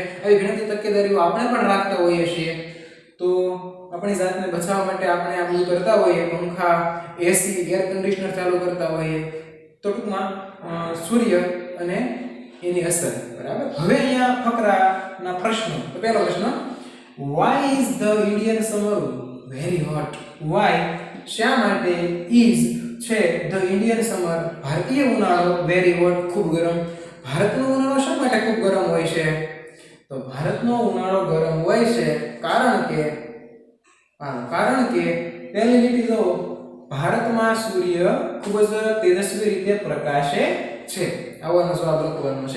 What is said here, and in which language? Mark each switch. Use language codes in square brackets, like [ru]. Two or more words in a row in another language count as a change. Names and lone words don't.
[gu] આવી ઘણી તકેદારીઓ આપણે પણ રાખતા હોઈએ છીએ. તો આપણી જાતને બચાવવા માટે આપણે આ બધું કરતા હોઈએ, પંખા, એસી, [en] air conditioner [gu] ચાલુ કરતા હોઈએ. તો ટૂંકમાં સૂર્ય અને એની અસર. બરાબર, હવે અહીંયા ફકરાના પ્રશ્નો. તો પહેલો પ્રશ્ન, [en] why is the Indian summer very hot? Why [gu] શા માટે [en] is છે the Indian summer [gu] ભારતીય ઉનાળો [en] very hot [gu] ખૂબ ગરમ. ભારતનો ઉનાળો શા માટે ખૂબ ગરમ હોય છે? તો ભારતનો ઉનાળો ગરમ હોય છે કારણ કે પહેલી લીટી જો ભારતમાં સૂર્ય ખૂબ જ તેજસ્વી રીતે પ્રકાશે છે. આવવાનો જવાબ લખવાનો છે.